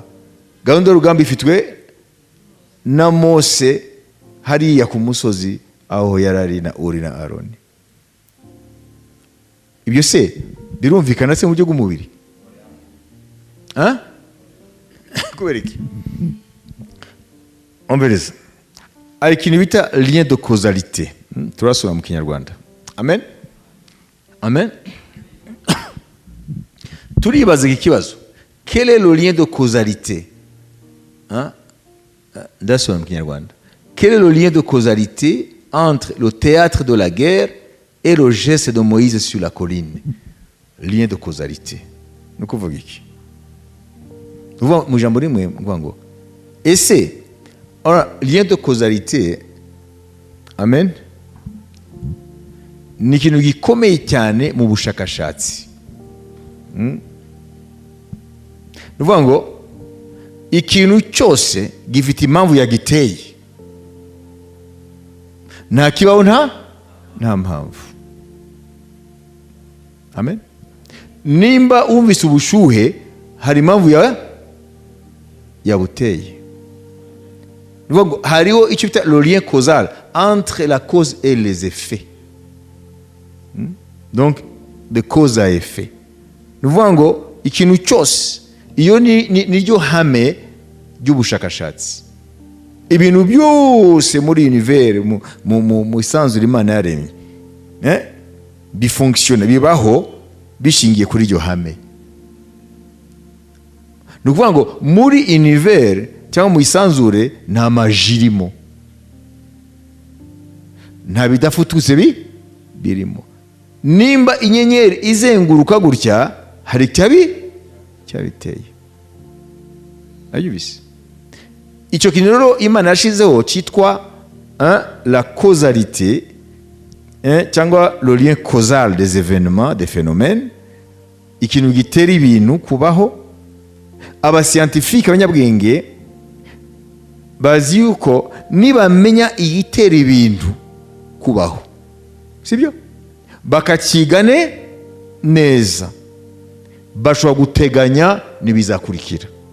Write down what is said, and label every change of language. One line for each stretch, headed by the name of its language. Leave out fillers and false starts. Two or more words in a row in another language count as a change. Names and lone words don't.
Kinyarwanda: Gahunda y'urugamba ifitwe na Mose hariya ku musozi aho yari ari na Uri na Aroni. Ibyo se birumvikana se mu buryo bw'umubiri? Kubera iki? Ombereza. Hari ikintu bita
French: lien de causalité.
Kinyarwanda: Turasoma mu Kinyarwanda. Amen. Amen. Turibaza iki kibazo.
French: Quel est le lien de causalité?
Kinyarwanda: Ndasoma mu Kinyarwanda.
French: Quel est le lien de causalité entre le théâtre de la guerre et le geste de Moïse sur la colline? Lien de causalité.
Kinyarwanda: Ni ukuvuga iki? Mu ijambo rimwe mvuga ngo ese
French: lien de causalité,
Kinyarwanda: amen, ni ikintu gikomeye cyane mu bushakashatsi. Ni ukuvuga ngo ikintu cyose gifite impamvu yagiteye. Nta kibaho nta mpamvu. Amen. Nimba wumvise ubushuhe hari impamvu yabuteye. Hariho icyo bita
French: le lien causal entre la cause et les effets. Donc de cause à effet.
Kinyarwanda: Ni ukuvuga ngo ikintu cyose iyo niryo hame ry'ubushakashatsi. Ibintu byose muri univers mu isanzure Imana yaremye bifonctionne, bibaho bishingiye kuri iryo hame. Ni ukuvuga ngo muri univers cyangwa mu isanzure nta majirimo, nta bidafututse birimo. Nimba inyenyeri izenguruka gutya hari cyabiteye. Ayubise icyo kintu rero Imana yashizeho cyitwa
French: la causalité, cyangwa le lien causal des événements, des phénomènes,
Kinyarwanda: ikintu gitera ibintu kubaho. Abascientifique, abanyabwenge bazi yuko nibamenya igitera ibintu kubaho, sibyo, bakakigane neza, bashobora guteganya nibizakurikira.